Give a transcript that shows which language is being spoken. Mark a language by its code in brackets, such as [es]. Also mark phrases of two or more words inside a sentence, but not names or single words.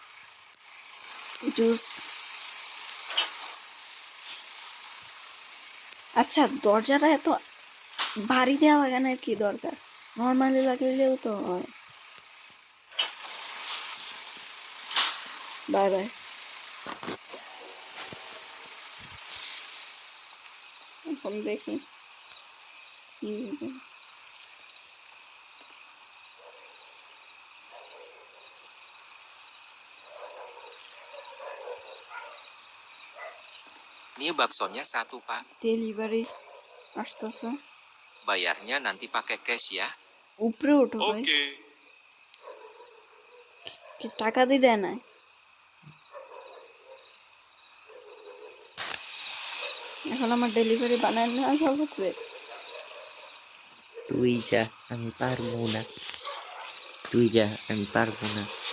[bn] জুস আচ্ছা দরজাটা এত ভারী দেওয়া লাগানোর কি দরকার নর্মালি লাগাইলেও তো হয় [en] bye bye [bn] এখন দেখি কি হবে। [id] Mie baksonya 1, Pak. [bn] ডেলিভারি আসতেছে [id] Bayarnya nanti pakai cash ya. [bn] উপরে ওঠো ভাই [id] Oke. [bn] কি টাকা দিলে না এখন আমার ডেলিভারি বানায় না লাগবে তুই যা আমি পারবো না তুই যা আমি পারবো না